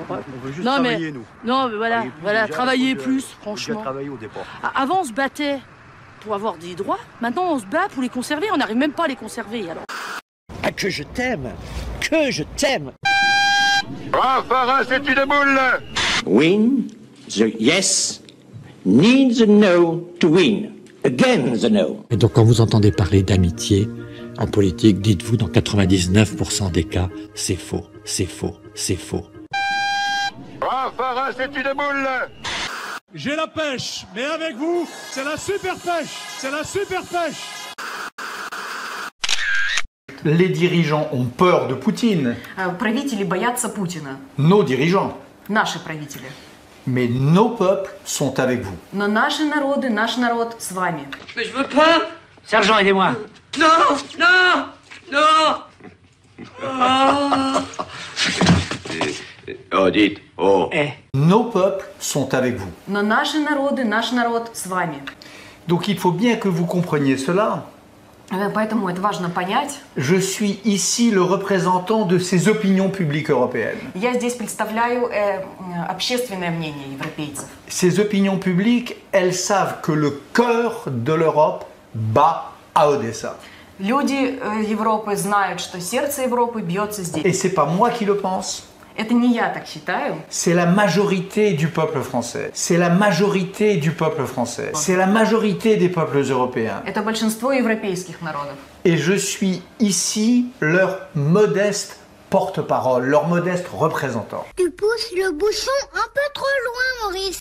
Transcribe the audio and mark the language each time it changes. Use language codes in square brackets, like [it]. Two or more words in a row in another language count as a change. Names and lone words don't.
[fr] On veut juste travailler, nous. Non, mais voilà, travailler plus, franchement. Travailler au départ. Avant, on se battait pour avoir des droits. Maintenant, on se bat pour les conserver. On n'arrive même pas à les conserver, alors. Ah, que je t'aime! Que je t'aime! Raffarin, c'est une boule! [en] Win, the yes, need the no to win. Again the no. [fr] Et donc quand vous entendez parler d'amitié en politique, dites-vous dans 99% des cas, c'est faux, c'est faux, c'est faux. Raffarin, c'est une boule! J'ai la pêche, mais avec vous, c'est la super pêche! C'est la super pêche! Les dirigeants ont peur de Poutine. [ru] Правители боятся Путина. [fr] Nos dirigeants. [ru] Наши правители. [fr] Mais nos peuples sont avec vous. [ru] Но наши народы, наш народ с вами. [fr] Mais je veux pas. Sergent, aidez-moi. Non, non, non. Oh, dites, oh. Nos peuples sont avec vous. [ru] Но наши народы, наш народ с вами. [fr] Donc il faut bien que vous compreniez cela. [ru] Поэтому это важно понять. [fr] Je suis ici le représentant de ces opinions publiques européennes. [ru] Я здесь представляю общественное мнение европейцев. [fr] Ces opinions publiques, elles savent que le cœur de l'Europe bat à Odessa. [ru] Люди Европы знают, что сердце Европы бьется здесь. [fr] Et c'est pas moi qui le pense. [ru] Это не я так считаю. [fr] C'est la majorité du peuple français. C'est la majorité du peuple français. C'est la majorité des peuples européens. [ru] Это большинство европейских народов. [fr] Et je suis ici leur modeste porte-parole, leur modeste représentant. Tu pousses le bouchon un peu trop loin, Maurice.